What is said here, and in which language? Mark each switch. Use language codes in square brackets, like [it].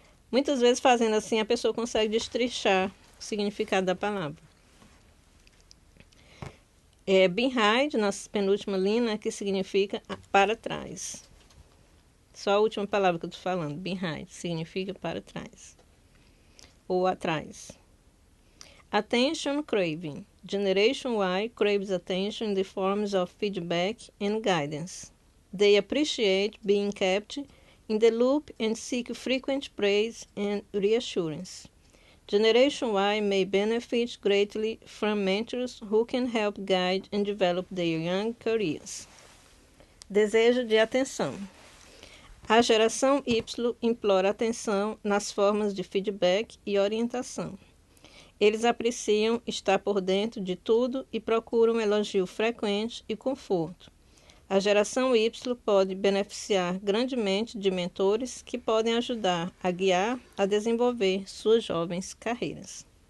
[pt] Muitas vezes, fazendo assim, a pessoa consegue destrinchar o significado da palavra. Behind, na penúltima linha, que significa para trás. Só a última palavra que eu estou falando, behind, significa para trás ou atrás. [en] Attention craving. Generation Y craves attention in the forms of feedback and guidance. They appreciate being kept in the loop and seek frequent praise and reassurance. Generation Y may benefit greatly from mentors who can help guide and develop their young careers. [pt] Desejo de atenção. A geração Y implora atenção nas formas de feedback e orientação. Eles apreciam estar por dentro de tudo e procuram elogio frequente e conforto. A geração Y pode beneficiar grandemente de mentores que podem ajudar a guiar a desenvolver suas jovens carreiras.